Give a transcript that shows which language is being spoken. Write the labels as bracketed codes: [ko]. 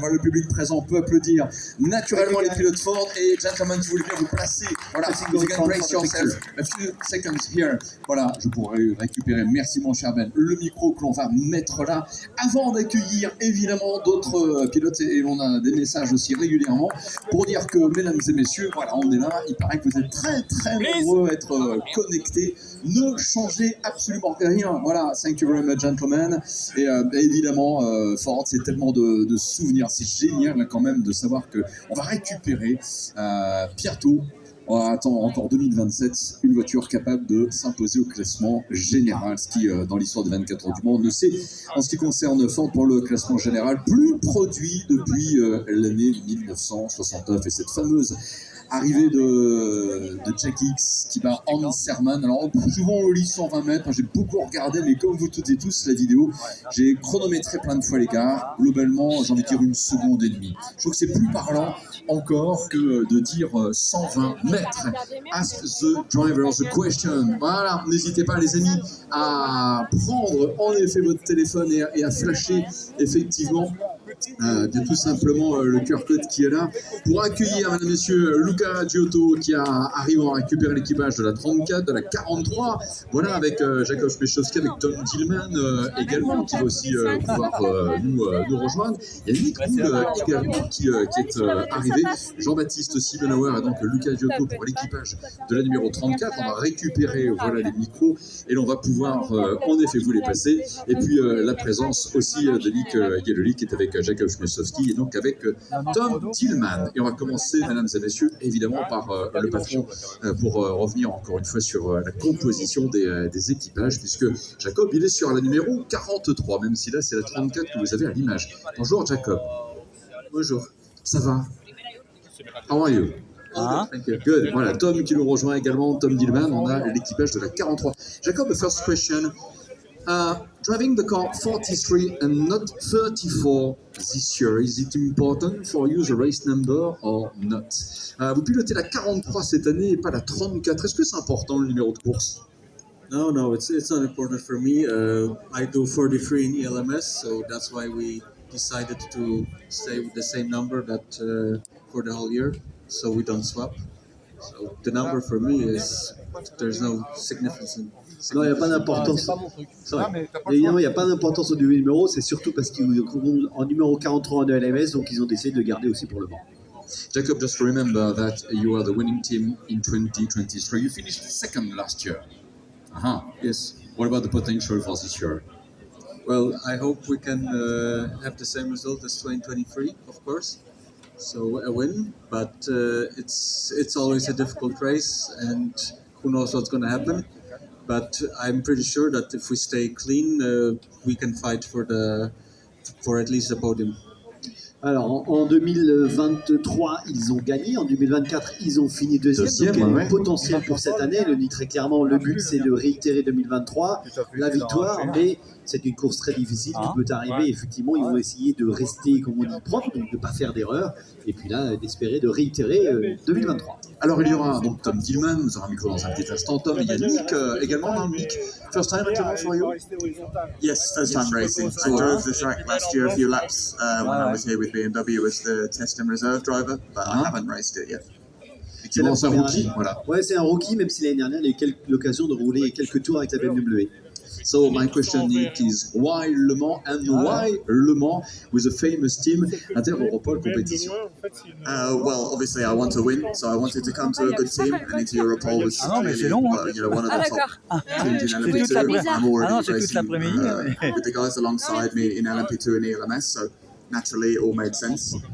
[fr] Moi, le public présent peut applaudir naturellement les pilotes Ford et gentlemen, si vous voulez bien vous placer. [en] Voilà, you can brace yourself a few seconds here. [fr] Voilà, je pourrais récupérer, merci mon cher Ben, le micro que l'on va mettre là. Avant d'accueillir évidemment d'autres pilotes, et on a des messages aussi régulièrement pour dire que, mesdames et messieurs, voilà, on est là. Il paraît que vous êtes très nombreux à être connectés. Ne changez absolument rien. Voilà, [en] thank you very much gentlemen. [fr] Et évidemment, Ford, c'est tellement de souvenirs. C'est génial quand même de savoir qu'on va récupérer bientôt, on attend encore 2027, une voiture capable de s'imposer au classement général, ce qui, dans l'histoire des 24 heures du Mans, on le sait, en ce qui concerne Ford pour le classement général, plus produit depuis l'année 1969. Et cette fameuse arrivée de Jack Hicks qui bat Hans Serman. Alors souvent au lit 120 mètres, j'ai beaucoup regardé, mais comme vous toutes et tous, la vidéo, j'ai chronométré plein de fois l'écart. Globalement, j'ai envie de dire 1,5 seconde. Je trouve que c'est plus parlant encore que de dire 120 mètres. [en] Ask the driver the question. [fr] Voilà, n'hésitez pas les amis à prendre en effet votre téléphone et à flasher effectivement tout simplement le QR code qui est là pour accueillir, mesdames et messieurs, Luca Giotto qui arrive à récupérer l'équipage de la 34, de la 43. Voilà, avec Jakob Szpechowski, avec Tom Dillman également qui va aussi pouvoir nous rejoindre. Il y a Nick Poole également qui est arrivé. Jean-Baptiste Siebenauer et donc Luca Giotto pour l'équipage de la numéro 34. On va récupérer voilà, les micros et l'on va pouvoir en effet vous les passer. Et puis la présence aussi de Nick Yelloly qui est avec Jakob Szpechowski et donc avec Tom Tillman. Et on va commencer, mesdames et messieurs, évidemment par le patron pour revenir encore une fois sur la composition des équipages, puisque Jacob, il est sur la numéro 43, même si là, c'est la 34 que vous avez à l'image. Bonjour, Jacob. Bonjour. Ça va? [en] How are you? Thank you. Good. [fr] Voilà, Tom qui nous rejoint également, Tom Dillman. On a l'équipage de la 43. [en] Jacob, the first question. Driving the car 43 and not 34 this year, is it important for you the race number or not? [fr] Vous pilotez la 43 cette année et pas la 34. Est-ce que c'est important le numéro de course? [en] No, it's not important for me. I do 43 in ELMS, so that's why we decided to stay with the same number that for the whole year, so we don't swap. So the number for me is there's no significance. [fr] Non, il n'y a pas d'importance. Évidemment, il n'y a pas d'importance au numéro, c'est surtout parce qu'ils vont en numéro 43 de LMS, donc ils ont décidé de le garder aussi pour le Mans. [en] Jacob, just remember that you are the winning team in 2023. You finished second last year. Yes. What about the potential for this year? Well, I hope we can have the same result as 2023, of course. So a win, but it's always a difficult race, and who knows what's going to happen. But I'm pretty sure that if we stay clean, we can fight for at least the podium. [fr] Alors, en 2023, ils ont gagné. En 2024, ils ont fini deuxième. Donc, il y a du potentiel pour cette année. Le dit très clairement, le but, c'est de réitérer 2023, la victoire. Mais c'est une course très difficile qui peut arriver. Effectivement, ils vont essayer de rester, comme on dit, propre, donc de ne pas faire d'erreur. Et puis là, d'espérer de réitérer 2023. Alors, il y aura donc Tom Dillman, nous aurons un micro dans un petit instant. Tom, il y a Nick également. [en] Nick, first time actually for you? Yes, first time racing. I drove the track last year a few laps when I was here with BMW as the test and reserve driver, but I haven't raced it yet. [fr] Effectivement, c'est un rookie, voilà. Ouais, c'est un rookie, même si l'année dernière, il a eu l'occasion de rouler quelques tours avec la BMW. [en] So my question, Nick, is why Le Mans and why Le Mans with a famous team Inter-Europol competition? Well, obviously I want to win, so I wanted to come to a good team, and Inter-Europol was clearly, one of the top teams in LMP2. I'm already racing with the guys alongside me in LMP2 and ELMS, so naturally it all made sense.